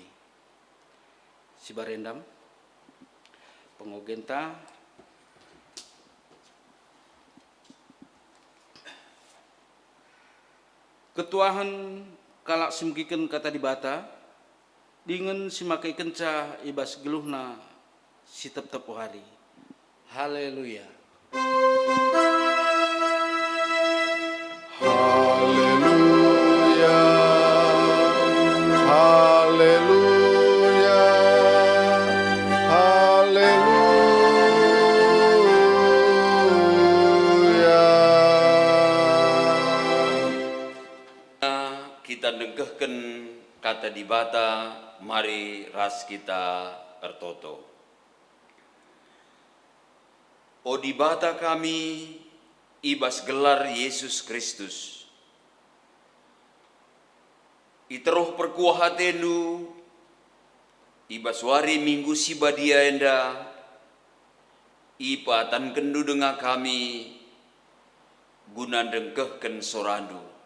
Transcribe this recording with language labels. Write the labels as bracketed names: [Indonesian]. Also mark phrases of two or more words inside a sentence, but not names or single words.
[Batak Karo] Si barendam pengogenta ketuahan kalak simkiken kata di bata dingen simakai kenca ibas geluhna si tep-tep hari. Haleluya. Haleluya. Haleluya. Haleluya. Kita dengkehken kata di bata, mari ras kita ertoto. O di bata kami ibas gelar Yesus Kristus. Iteroh perkuah hatenu ibas wari minggu sibadia enda ipatan kendu denga kami guna dengkehken sorandu.